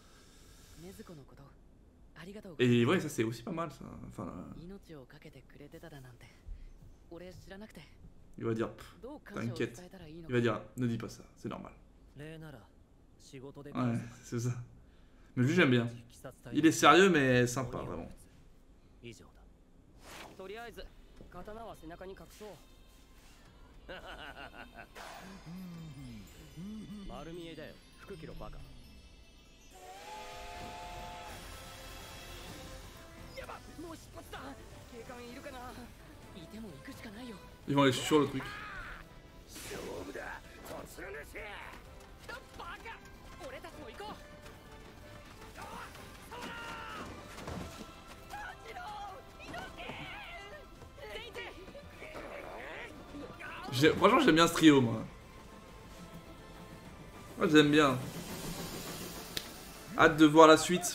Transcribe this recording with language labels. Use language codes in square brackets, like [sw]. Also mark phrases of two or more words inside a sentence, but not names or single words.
[fr] Et ouais, ça c'est aussi pas mal ça. Enfin, il va dire, t'inquiète. Il va dire, ne dis pas ça, c'est normal. Ouais, c'est ça. Mais lui j'aime bien. Il est sérieux mais sympa vraiment. [ja] とりあえず刀は背中に隠そう丸見えだよ服着ろバカやばもう出発だ警官いるかないても行くしかないよ [fr] Ils vont aller sur le truc. [ja] 勝負だ突入しバカ俺たちも行こう [fr] Franchement j'aime bien ce trio moi. Moi j'aime bien. Hâte de voir la suite.